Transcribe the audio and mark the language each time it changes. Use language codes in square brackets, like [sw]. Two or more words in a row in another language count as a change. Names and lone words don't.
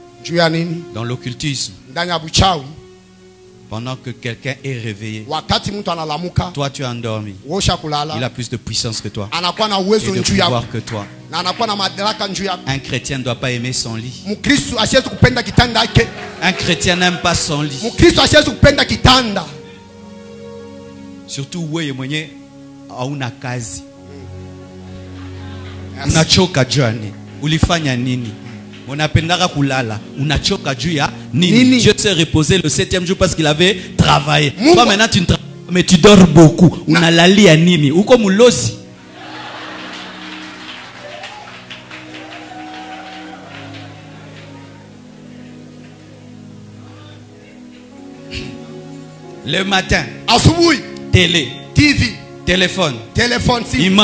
[fr] Dans l'occultisme, pendant que quelqu'un est réveillé, toi tu es endormi. Il a plus de puissance que toi et de pouvoir que toi. Un chrétien ne doit pas aimer son lit. Un chrétien n'aime pas son lit. [sw] Surtout wewe mwenye hauna kazi. Unachoka jani. Ulifanya nini? Unapendaka kulala. Unachoka juu ya nini? [fr] Dieu s'est reposé le 7e jour parce qu'il avait travaillé. Toi maintenant tu ne travailles pas, mais tu dors beaucoup. [sw] Unalalia nini? Uko mulosi. [fr] Le matin, télé, TV, téléphone, il mange,